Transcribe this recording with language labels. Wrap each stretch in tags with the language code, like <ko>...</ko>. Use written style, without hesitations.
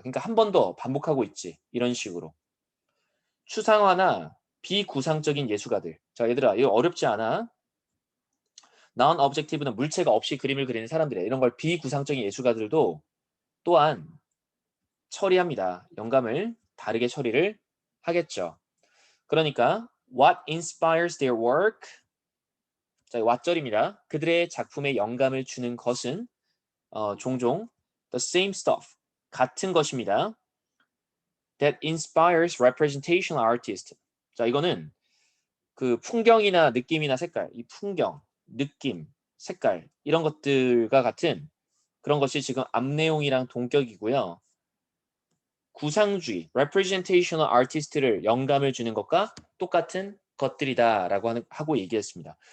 <ko>그러니까 한 번 더 반복하고 있지. 이런 식으로. 추상화나 비구상적인 예술가들. 자, 얘들아, 이거 어렵지 않아. non-objective는 물체가 없이 그림을 그리는 사람들이야. 이런 걸 비구상적인 예술가들도 또한 처리합니다. 영감을 다르게 처리를 하겠죠. 그러니까</ko> <en>what inspires their work?</en> <ko>자, 왓절입니다. 그들의 작품에 영감을 주는 것은 종종</ko> <en>the same stuff,</en> <ko>같은 것입니다.</ko> <en>that inspires representational artists.</en> <ko>자, 이거는 그 풍경이나 느낌이나 색깔, 이 풍경, 느낌, 색깔 이런 것들과 같은 그런 것이 지금 앞 내용이랑 동격이고요. 구상주의, representational artist를 영감을 주는 것과 똑같은 것들이다라고 하고 얘기했습니다.</ko>